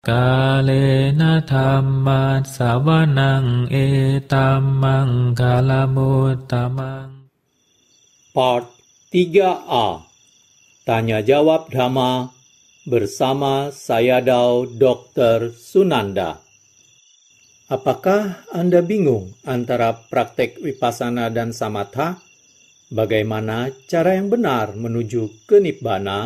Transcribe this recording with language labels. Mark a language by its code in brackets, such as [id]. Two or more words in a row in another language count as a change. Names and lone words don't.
[pi] Kalena dhamma sawanang etamang kalamutamang. [en] Part 3A. [id] Tanya Jawab Dhamma bersama Sayadaw Dr. Sunanda. Apakah Anda bingung antara praktek Vipassana dan Samatha? Bagaimana cara yang benar menuju ke Nibbana?